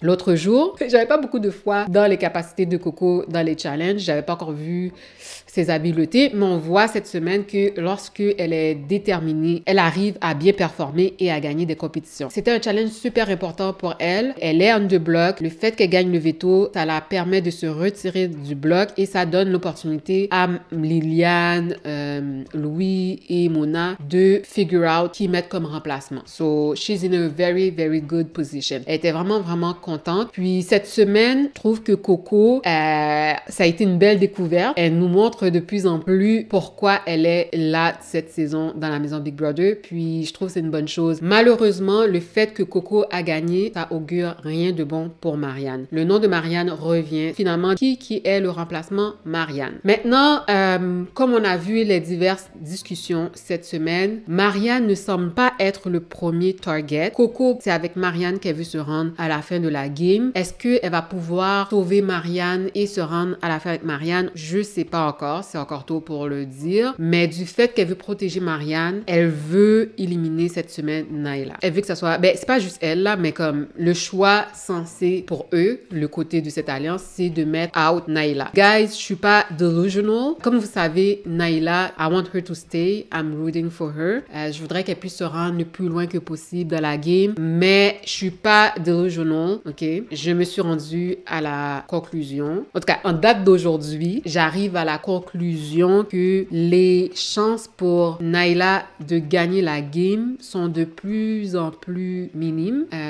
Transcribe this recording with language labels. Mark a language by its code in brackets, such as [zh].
[fr] L'autre jour, j'avais pas beaucoup de foi dans les capacités de Coco dans les challenges, j'avais pas encore vu ses habiletés, mais on voit cette semaine que lorsque elle est déterminée, elle arrive à bien performer et à gagner des compétitions. C'était un challenge super important pour elle. Elle est on the block. Le fait qu'elle gagne le veto, ça la permet de se retirer du bloc et ça donne l'opportunité à Liliane, Louis et Mona de figure out qui mettre comme remplacement. [en] So, she's in a very good position. [fr] Elle était vraiment contente. Puis cette semaine, je trouve que Coco, ça a été une belle découverte. Elle nous montre de plus en plus pourquoi elle est là cette saison dans la maison Big Brother. Puis je trouve que c'est une bonne chose. Malheureusement, le fait que Coco a gagné, ça augure rien de bon pour Marianne. Le nom de Marianne revient. Finalement, qui est le remplacement? Marianne. Maintenant, comme on a vu les diverses discussions cette semaine, Marianne ne semble pas être le premier target. Coco, c'est avec Marianne qu'elle veut se rendre à la fin de la game. Est-ce qu'elle va pouvoir sauver Marianne et se rendre à la fin avec Marianne? Je sais pas encore. C'est encore tôt pour le dire. Mais du fait qu'elle veut protéger Marianne, elle veut éliminer cette semaine Naila. Elle veut que ça soit... Ben, c'est pas juste elle, là, mais comme le choix censé pour eux, le côté de cette alliance, c'est de mettre out Naila. Guys, je suis pas delusional. Comme vous savez, [en] Naila, I want her to stay. I'm rooting for her. [fr] Je voudrais qu'elle puisse se rendre le plus loin que possible dans la game, mais je suis pas delusional, ok? Je me suis rendue à la conclusion. En tout cas, en date d'aujourd'hui, j'arrive à la conclusion que les chances pour Naila de gagner la game sont de plus en plus minimes.